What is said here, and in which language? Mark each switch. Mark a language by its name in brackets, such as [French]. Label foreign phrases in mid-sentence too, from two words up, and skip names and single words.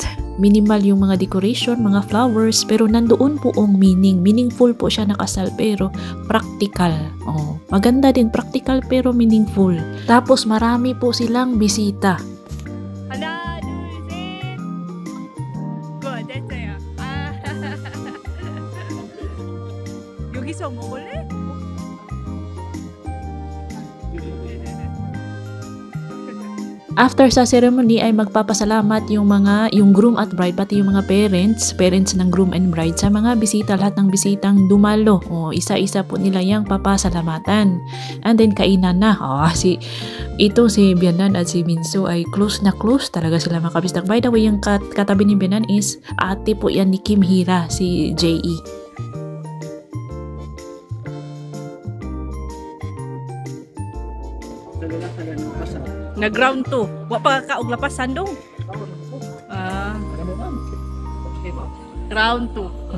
[Filipino] Minimal yung mga decoration, mga flowers, pero nandoon po ang meaning. Meaningful po siya na kasal, pero practical. Oh, maganda din, practical pero meaningful. Tapos marami po silang bisita. [Korean] 하나, 둘, 셋. 굿, 됐어요. 여기서 먹을래? [Filipino] After sa ceremony ay magpapasalamat yung groom at bride, pati yung mga parents ng [English] groom and bride [Filipino] sa mga bisita, lahat ng bisitang dumalo. O, isa-isa po nila yung papasalamatan. [English] And then [Filipino] kainan na. Si Bianan at si Minso ay close na close talaga sila mga kabistak. [English] By the way, [Filipino] yung katabi ni Bianan is ate po yan ni Kim Hira, si J.E. Na ground 2. [Cebuano] Wa pa kaog lapasan dong. Round 2.